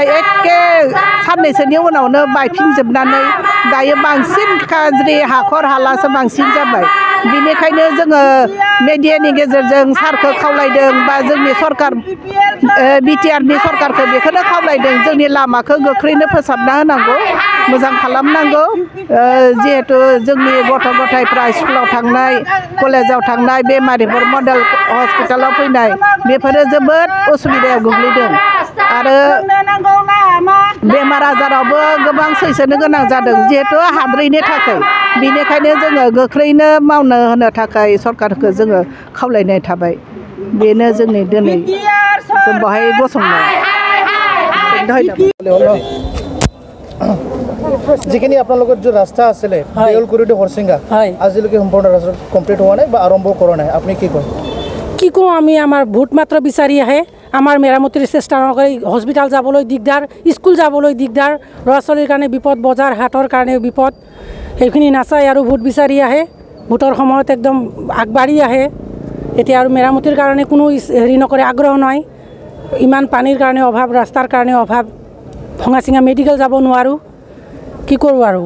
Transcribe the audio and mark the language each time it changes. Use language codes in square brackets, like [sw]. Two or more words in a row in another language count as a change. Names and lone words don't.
[brx] एखे साननैसोनि उनावनो बायफिनजोबनानै दायो बांसिन गाज्रि हाखर हालासो बांसिन जाबाय बिनिखायनो जोङो मिडियानि गेजेरजों सारखौ खावलायदों बा जोंनि सरकार बिटिआरनि सरकारखौ बेखौनो खावलायदों जोंनि लामाखौ गोख्रैनो फोसाबना होनांगौ मोजां खालामनांगौ जिहेतु जोंनि गथ' गथायफ्रा स्कुलाव थांनाय कलेजाव थांनाय बेमारिफोर मडेल हस्पिटालाव फैनाय बेफोरो जोबोद उसुबिदायाव गोग्लैदों आरो बेमार आजारावबो गोबां सैसोनो गोनां जादों जिहेतु हाद्रैनि थाखाय बेनिखायनो जोङो गोख्रैनो मावनो होनो थाखाय सरकारखौ जोङो खावलायनाय थाबाय बेनो जोंनि दिनै जों बेवहाय गसंनाय [as] যিখিনি আপোনালোকৰ যে ৰাস্তা আছিলে দেউলগুৰি টু হৰচিঙ্গা আজিলৈকে সম্পূৰ্ণ ৰাস্তা কমপ্লিট হোৱা নাই বা আৰম্ভ কৰা নাই আপুনি কি কয় কি কওঁ আমি আমাৰ ভোট মাত্ৰ বিচাৰি আহে আমাৰ মেৰামতিৰ চেষ্টা নকৰি হস্পিটাল যাবলৈ দিগদাৰ স্কুল যাবলৈ দিগদাৰ ল'ৰা ছোৱালীৰ কাৰণে বিপদ বজাৰ হাটৰ কাৰণে বিপদ সেইখিনি নাচাই আৰু ভোট বিচাৰি আহে ভোটৰ সময়ত একদম আগবাঢ়ি আহে এতিয়া আৰু মেৰামতিৰ কাৰণে কোনো হেৰি নকৰে আগ্ৰহ নাই ইমান পানীৰ কাৰণে অভাৱ ৰাস্তাৰ কাৰণে অভাৱ ভঙা চিঙা মেডিকেল যাব নোৱাৰোঁ কি কৰোঁ আৰু